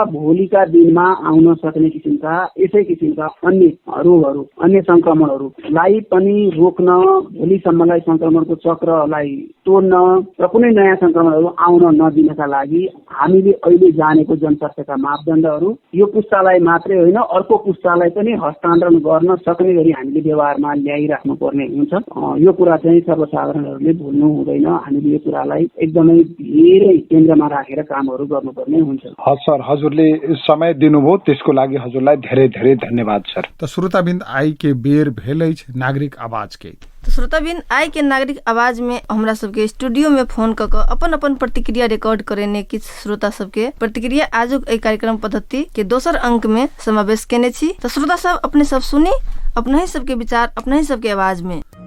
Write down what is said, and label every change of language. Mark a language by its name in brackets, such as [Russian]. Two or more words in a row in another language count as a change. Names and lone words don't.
[Nepali] भोलिका दिनमा आउन सक्ने किसिमका यसै किसिमका अन्य रोगहरू, अन्य संक्रमणहरूलाई पनि रोक्न, भोलिसम्मलाई संक्रमणको चक्रलाई तोड्न र कुनै नयाँ संक्रमणहरू आउन नदिनका लागि हामीले अहिले जानेको जनस्वास्थ्यका मापदण्डहरू यो पुस्तालाई मात्रै होइन अर्को पुस्तालाई पनि हस्तान्तरण गर्न सक्ने गरी हामीले व्यवहारमा ल्याइराख्नु पर्ने हुन्छ। यो कुरा चाहिँ सर्वसाधारणहरूले भुल्नु हुँदैन। हामीले यो कुरालाई एकदमै धेरै केन्द्रमा राखेर कामहरू गर्नुपर्ने हुन्छ। हस् सर, हजुरले समय दिनुभयो त्यसको लागि हजुरलाई धेरै धेरै धन्यवाद सर। [Maithili] त श्रोताबिन्द आई के बेर भेलै नागरिक आवाज के। तो श्रोताबिन आई के नागरिक आवाज में हमरा सबके स्टूडियो में फोन क अपन अपन प्रतिक्रिया रिकॉर्ड करेने किछ श्रोता सबके प्रतिक्रिया आजुक एहि कार्यक्रम पद्धति के दोसर अंक में समावेश केने छी। तो श्रोता सब अपने सब सुनी, अपना ही सबके विचार, अपना ही सबके आवाज में।